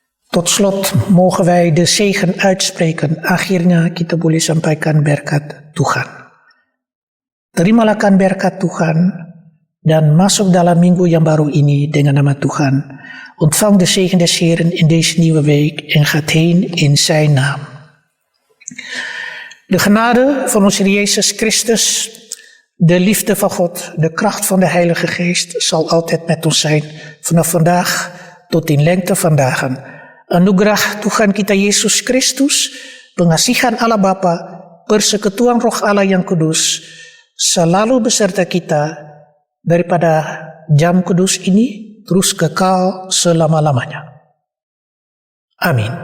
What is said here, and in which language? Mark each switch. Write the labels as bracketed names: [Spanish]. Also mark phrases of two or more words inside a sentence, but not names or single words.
[Dutch] Tot slot mogen wij de zegen uitspreken. [Indonesian] Akhirnya kita boleh sampaikan berkat Tuhan. Terimalah berkat Tuhan dan masuk dalam minggu yang baru ini dengan nama Tuhan. [Dutch] Ontvang de zegen des Heren in deze nieuwe week en gaat heen in zijn naam. De genade van onze Heer Jezus Christus, de liefde van God, de kracht van de Heilige Geest zal altijd met ons zijn, vanaf vandaag tot in lengte van dagen. [Indonesian] Anugerah Tuhan kita Yesus Kristus, pengasihan Allah Bapa, persekutuan Roh Allah yang kudus, selalu beserta kita daripada jam kudus ini terus kekal selama-lamanya.